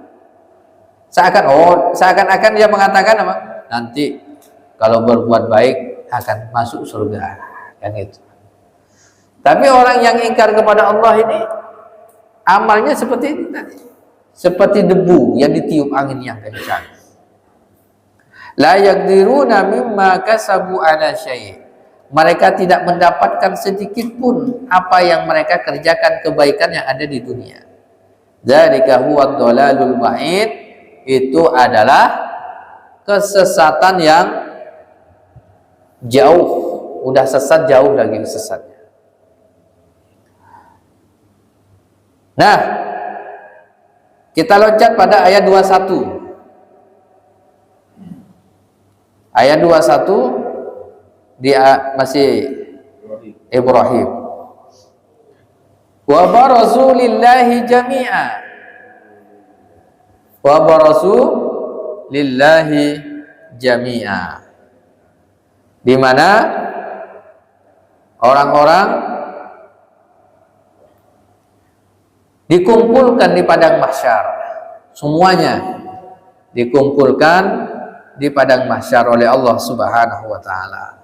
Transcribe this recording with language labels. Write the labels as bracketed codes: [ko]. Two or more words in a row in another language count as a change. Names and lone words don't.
[id] Seakan-akan dia mengatakan apa? Nanti kalau berbuat baik akan masuk surga, kan itu. Tapi orang yang ingkar kepada Allah ini amalnya seperti ini tadi, seperti debu yang ditiup angin yang kencang. [ar] لا يقدرون مما كسبوا على شيء'. [id] Mereka tidak mendapatkan sedikit pun apa yang mereka kerjakan kebaikan yang ada di dunia. [ar] ذلك هو الضلال البعيد. [id] Itu adalah kesesatan yang jauh. Udah sesat, jauh lagi sesatnya. Nah, kita loncat pada ayat 21. Ayat 21 dia masih Ibrahim. [ar] وبرزوا لله جميعا. وبرزوا لله جميعا. [id] Di mana orang-orang dikumpulkan di padang mahsyar. Semuanya dikumpulkan di padang mahsyar oleh Allah [ar] سبحانه وتعالى.